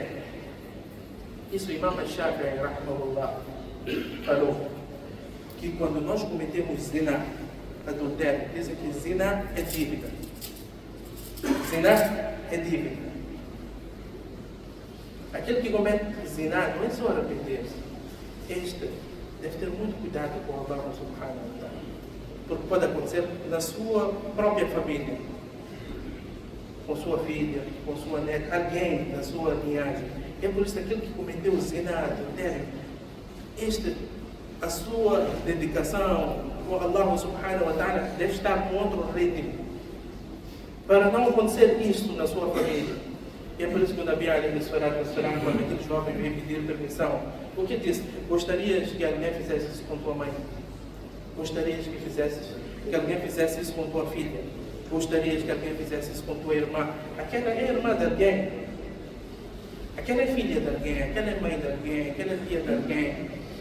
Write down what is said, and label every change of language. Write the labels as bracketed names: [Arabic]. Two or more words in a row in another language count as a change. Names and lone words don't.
[Portuguese] Isso o Imam Shafi'i, rahimahullah, falou que quando nós cometemos zina, adultério, dizem que zina é dívida. Zina é dívida. Aquele que comete zina não é só arrepender-se. Este deve ter muito cuidado com [Arabic] الله سبحانه وتعالى. [Portuguese] Porque pode acontecer na sua própria família, com sua filha, com sua neta, alguém da sua linhagem. É por isso que aquele que cometeu zina, adultério, a sua dedicação com [Arabic] الله سبحانه وتعالى [Portuguese] deve estar com outro ritmo, para não acontecer isto na sua família. E é por isso que o Nabi [Arabic] عليه الصلاة والسلام, [Portuguese] quando aquele jovem veio pedir permissão, o que disse? Gostarias que alguém fizesse isso com tua mãe? Gostarias que alguém fizesse isso com tua filha? Gostarias que alguém fizesse isso com tua irmã? Aquela é irmã de alguém, aquela é filha de alguém, aquela é mãe de alguém, aquela é tia de alguém.